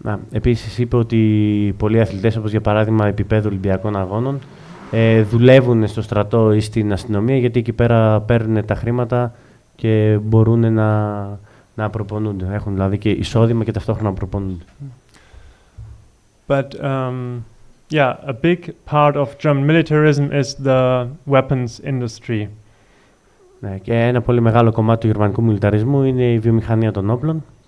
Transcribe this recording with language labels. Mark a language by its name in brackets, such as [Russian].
[Greek] Επίσης είπε ότι πολλοί αθλητές, όπως για παράδειγμα επίπεδου Ολυμπιακών Αγώνων, δουλεύουν στο στρατό ή στην αστυνομία γιατί εκεί πέρα παίρνουν τα χρήματα και μπορούν να προπονούνται. Έχουν δηλαδή και εισόδημα και ταυτόχρονα προπονούνται. [English] But yeah, a big part of German militarism is the weapons industry. [Greek] Ναι, και ένα πολύ μεγάλο κομμάτι του γερμανικού μιλιταρισμού είναι η βιομηχανία των όπλων.